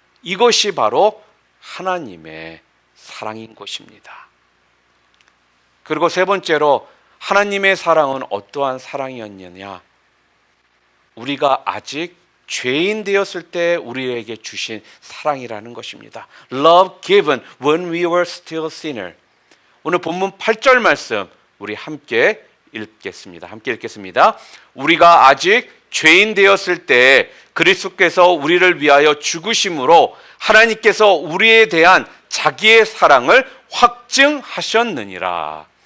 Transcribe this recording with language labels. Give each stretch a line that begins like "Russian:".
Korean: 이것이 바로 하나님의 사랑인 것입니다. 그리고 세 번째로, 하나님의 사랑은 어떠한 사랑이었느냐? 우리가 아직 죄인 되었을 때 우리에게 주신 사랑이라는 것입니다.
English: Love given when we were still sinner.
Korean: 오늘 본문 8절 말씀 우리 함께 읽겠습니다. 우리가 아직 죄인 되었을 때 그리스도께서 우리를 위하여 죽으심으로 하나님께서 우리에 대한 자기의 사랑을 확증하셨느니라.